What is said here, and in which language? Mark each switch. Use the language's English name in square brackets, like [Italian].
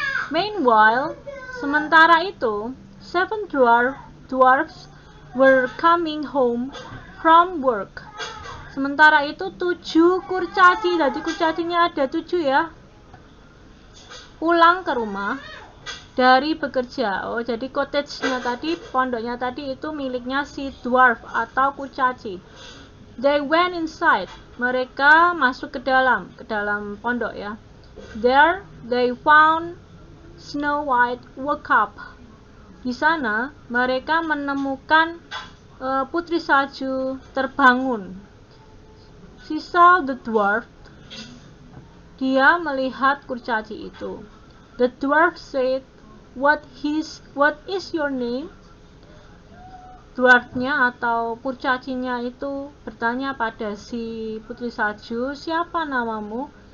[English] Meanwhile, [Indonesian] sementara itu, [English] 7 dwarfs were coming home from work. [Indonesian] Sementara itu 7 kurcaci, jadi kurcacinya ada 7 ya, pulang ke rumah dari bekerja. Oh, jadi cottage-nya tadi, pondoknya tadi itu miliknya si dwarf atau kurcaci. [English] They went inside. [Indonesian] Mereka masuk ke dalam pondok ya. [English] There they found Snow White woke up. [Indonesian] Di sana mereka menemukan Putri Salju terbangun. [English] She saw the dwarf. [Indonesian] Dia melihat kurcaci itu. [English] The dwarf said, What is your name? [Indonesian] Dwarfnya atau kurcacinya itu bertanya pada si Putri Salju, siapa namamu?